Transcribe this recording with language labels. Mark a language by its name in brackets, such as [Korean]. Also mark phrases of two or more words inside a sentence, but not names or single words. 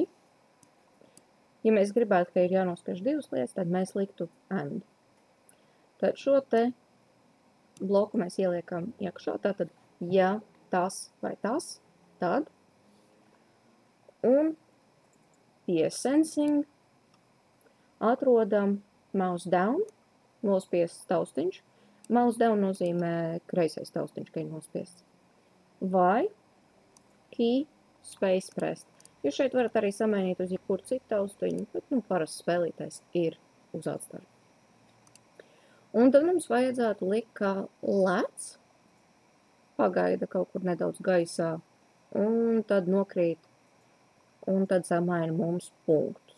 [Latvian] Ja mēs gribētu, ka ir jānospiež divas lietas, tad mēs liktu and. Tad šo te bloku mēs ieliekam iekšā. Tātad, ja tas vai tas, tad. Un pie sensing atrodam [English] mouse down, [Latvian] nospiests taustiņš. [English] Mouse down [Latvian] nozīmē kreisais taustiņš, ka ir nospiests. [English] Vai key space pressed. [Latvian] Jūs šeit varat arī samainīt uz jebkuru citu taustiņu, bet parasti spēlītais ir uz atstartu. Un tad mums vajadzētu likt, ka lec, pagaida kaut kur nedaudz gaisā, un tad nokrīt, un tad samaina mums punktus.